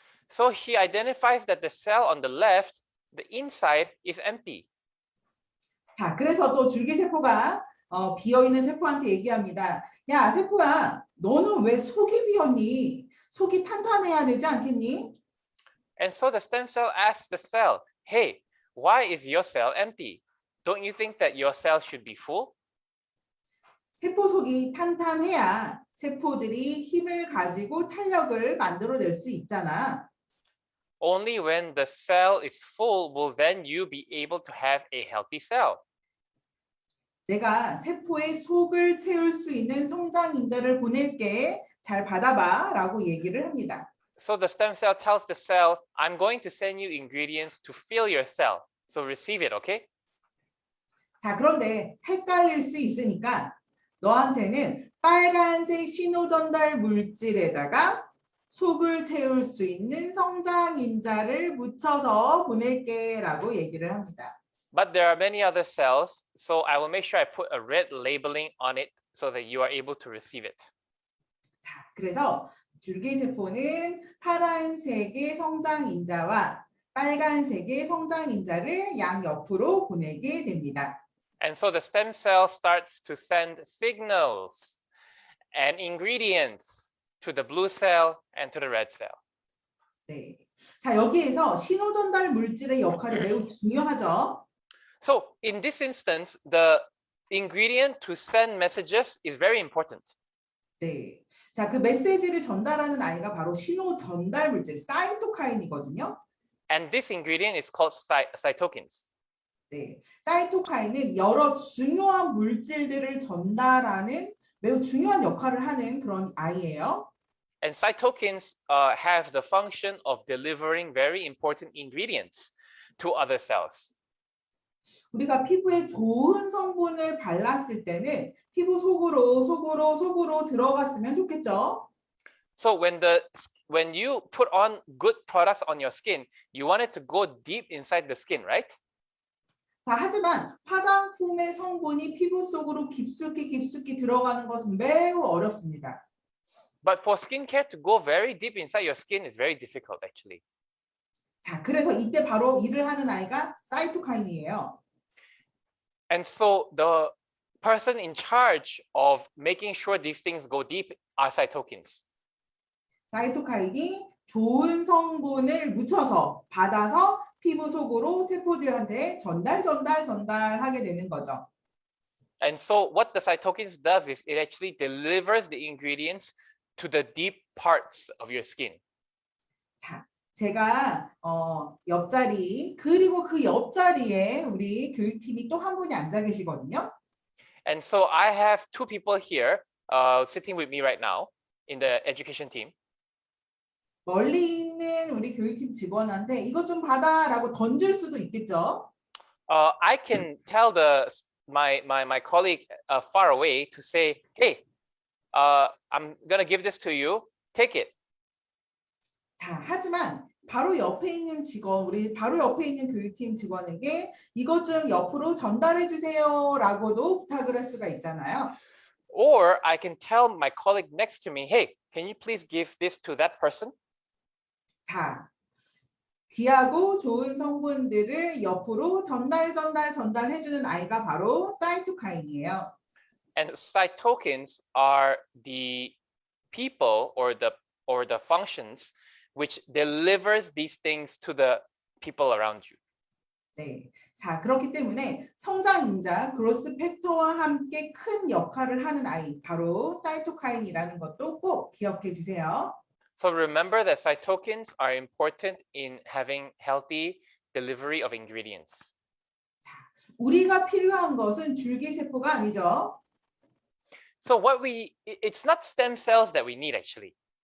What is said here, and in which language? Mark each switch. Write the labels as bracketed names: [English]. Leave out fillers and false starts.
[English] So he identifies that the cell on the left, the inside is empty. [Korean] 자, 그래서 또 줄기세포가 비어 있는 세포한테 얘기합니다. 야, 세포야, 너는 왜 속이 비었니? 속이 탄탄해야 되지 않겠니? [English] And so the stem cell asks the cell, hey, why is your cell empty? Don't you think that your cell should be full? [Korean] 세포 속이 탄탄해야 세포들이 힘을 가지고 탄력을 만들어낼 수 있잖아. [English] Only when the cell is full will then you be able to have a healthy cell. [Korean] 내가 세포의 속을 채울 수 있는 성장인자를 보낼게. 잘 받아봐 라고 얘기를 합니다. [English] So the stem cell tells the cell, I'm going to send you ingredients to fill your cell. So receive it, okay? [Korean] 자, 그런데 헷갈릴 수 있으니까 너한테는 빨간색 신호전달 물질에다가 속을 채울 수 있는 성장인자를 묻혀서 보낼게 라고 얘기를 합니다. [English] But there are many other cells, so I will make sure I put a red labeling on it so that you are able to receive it. [Korean] 자, 그래서 줄기세포는 파란색의 성장인자와 빨간색의 성장인자를 양옆으로 보내게 됩니다. [English] And so the stem cell starts to send signals and ingredients to the blue cell and to the red cell. [Korean] 네. 자, 여기에서 신호전달 물질의 역할이 매우 중요하죠. [English] So in this instance, the ingredient to send messages is very important. [Korean] 네. 자, 그 메시지를 전달하는 아이가 바로 신호전달 물질, 사이토카인이거든요. [English] And this ingredient is called cytokines. [Korean] 네. 사이토카인은 여러 중요한 물질들을 전달하는 매우 중요한 역할을 하는 그런 아이예요. [English] And cytokines have the function of delivering very important ingredients to other cells. [Korean] 우리가 피부에 좋은 성분을 발랐을 때는 피부 속으로 들어갔으면 좋겠죠. [English] So when you put on good products on your skin, you want it to go deep inside the skin, right? [Korean] 자, 하지만 화장품의 성분이 피부 속으로 깊숙이 들어가는 것은 매우 어렵습니다. [English] But for skincare to go very deep inside your skin is very difficult, actually. [Korean] 자, 그래서 이때 바로 일을 하는 아이가 사이토카인이에요. [English] And so the person in charge of making sure these things go deep are cytokines. [Korean] 사이토카인이 좋은 성분을 묻혀서 받아서 피부 속으로 세포들한테 전달하게 되는 거죠. [English] And so what the cytokines does is it actually delivers the ingredients to the deep parts of your skin. [Korean] 자, 제가 옆자리 그리고 그 옆자리에 우리 교육팀이 또 한 분이 앉아 계시거든요. [English] And so I have two people here sitting with me right now in the education team. [Korean] 멀리 있는 우리 교육팀 직원한테 이것 좀 받아라고 던질 수도 있겠죠. [English] I can tell my colleague far away to say, hey, I'm gonna give this to you. Take it. [Korean] 자, 하지만 바로 옆에 있는 직원, 우리 바로 옆에 있는 교육팀 직원에게 이것 좀 옆으로 전달해 주세요라고도 부탁을 할 수가 있잖아요. [English] Or I can tell my colleague next to me, hey, can you please give this to that person? [Korean] 자, 귀하고 좋은 성분들을 옆으로 전달해 주는 아이가 바로 사이토카인이에요. [English] And cytokines are the people or the functions which delivers these things to the people around you. [Korean] 네. 자, 그렇기 때문에 성장인자, 그로스 팩터와 함께 큰 역할을 하는 아이, 바로 사이토카인이라는 것도 꼭 기억해 주세요. [English] So remember that cytokines are important in having healthy delivery of ingredients. [Korean] 우리가 필요한 것은 줄기세포가 아니죠. [English] So it's not stem cells that we need actually.